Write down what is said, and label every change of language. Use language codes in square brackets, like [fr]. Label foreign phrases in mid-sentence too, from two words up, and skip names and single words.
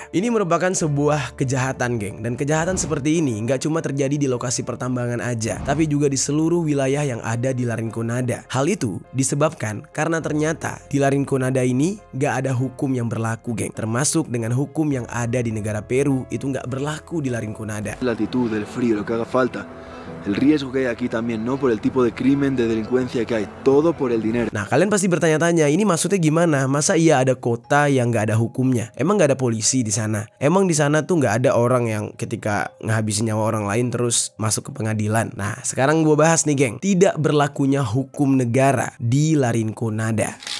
[id] Ini merupakan sebuah kejahatan, geng, dan kejahatan seperti ini nggak cuma terjadi di lokasi pertambangan aja, tapi juga di seluruh wilayah yang ada di Larinconada. Hal itu disebabkan karena ternyata di Larinconada ini nggak ada hukum yang berlaku, geng, termasuk dengan hukum yang ada di negara Peru itu nggak berlaku di Larinconada. [es] La altitud, el frío, lo que haga falta. El riesgo que hay aquí también, no por el tipo de crimen, de delincuencia que hay, todo por el dinero. [id] Nah, kalian pasti bertanya-tanya, ini maksudnya gimana? Masa iya ada kota yang nggak ada hukumnya? Emang nggak ada polisi di sana? Emang di sana tuh nggak ada orang yang ketika ngabisin nyawa orang lain terus masuk ke pengadilan? Nah, sekarang gue bahas nih, geng, tidak berlakunya hukum negara di Larinconada.